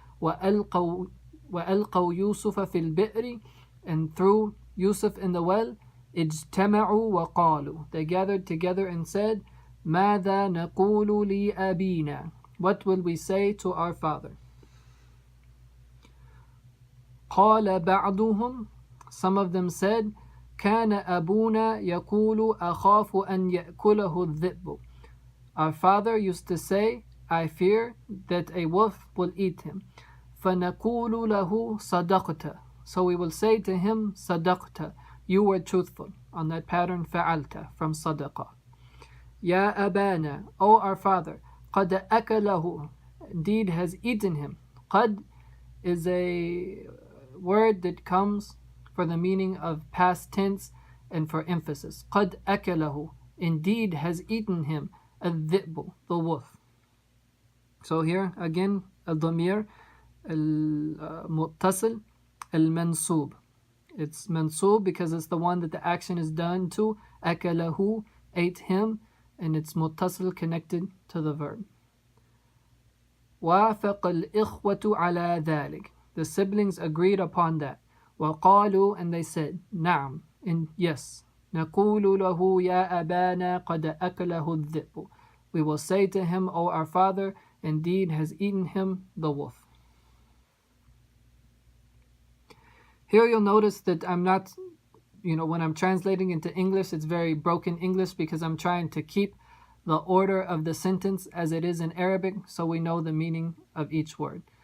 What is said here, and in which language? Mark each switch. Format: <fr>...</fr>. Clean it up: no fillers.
<ar>وَأَلْقَوْا يُوسُفَ فِي الْبِئْرِ,</ar> <en>and threw Yusuf in the well.</en> <ar>اجْتَمَعُوا وَقَالُوا,</ar> <en>they gathered together and said,</en> <ar>مَاذَا نَقُولُ لِأَبِينَا,</ar> <en>what will we say to our father?</en> <ar>قَالَ بَعْضُهُمْ,</ar> <en>some of them said,</en> <ar>كان أبونا يقول أخاف أن يأكله الذئب.</ar> <en>Our father used to say, I fear that a wolf will eat him.</en> <ar>فنقول له صدقت.</ar> <en>So we will say to him, صدقت. You were truthful. On that pattern, فعلت, from صدقة.</en> <ar>يا أبانا,</ar> <en>O our father,</en> <ar>قد أكله.</ar> <en>Indeed has eaten him. قد is a word that comes for the meaning of past tense and for emphasis.</en> <ar>قد أكله.</ar> <en>Indeed has eaten him. الذئب, the wolf. So here again,</en> <ar>الضمير المتصل المنصوب.</ar> <en>It's mansub because it's the one that the action is done to. أكله, ate him, and it's متصل, connected to the verb.</en> <ar>وافق الإخوة على ذلك.</ar> <en>The siblings agreed upon that. وقالوا, and they said, نعم, and yes.</en> <ar>نقول له يا أبانا قد أكله الذئب.</ar> <en>We will say to him, O our father, indeed has eaten him the wolf. Here you'll notice that I'm not, when I'm translating into English, it's very broken English because I'm trying to keep the order of the sentence as it is in Arabic so we know the meaning of each word.</en>